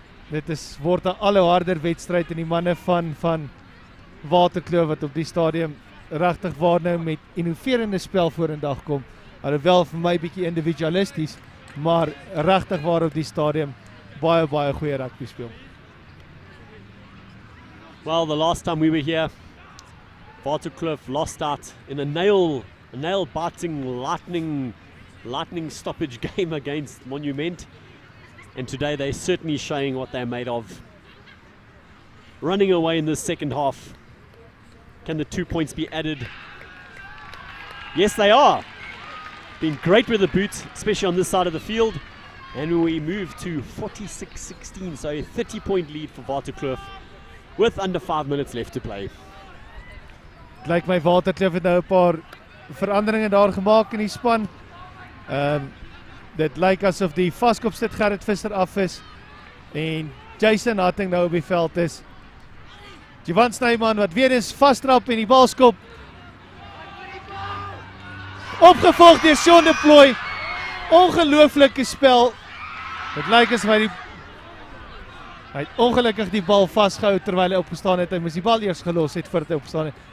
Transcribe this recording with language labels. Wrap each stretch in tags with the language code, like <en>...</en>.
<af>Dit word 'n al hoe harder wedstryd en die manne van Waterkloof wat op die stadium regtig waar nou met innoverende spel vorendag kom. Alhoewel vir my bietjie individualisties, maar regtig waar op die stadium baie goeie rugby speel.</af> <en>Well, the last time we were here, Waterkloof lost out in a nail-biting, lightning stoppage game against Monument. And today they're certainly showing what they're made of. Running away in the second half. Can the 2 points be added? Yes, they are. Been great with the boot, especially on this side of the field. And we move to 46-16, so a 30-point lead for Waterkloof with under 5 minutes left to play.</en> <af>Het lyk my Waterkloof het nou 'n paar veranderinge daar gemaak in die span. Dit lyk asof die vaskopstit Gerrit Visser af is en Jason Hatting nou op die veld is. Jovan Snyman wat weer eens vastrap en die bal skop. Opgevolg deur Sean de Plooy. Ongelooflike spel. Dit lyk asof hy het ongelukkig die bal vasgehou terwyl hy opgestaan het. Hy moes die bal eers gelos het voordat hy opgestaan het.</af>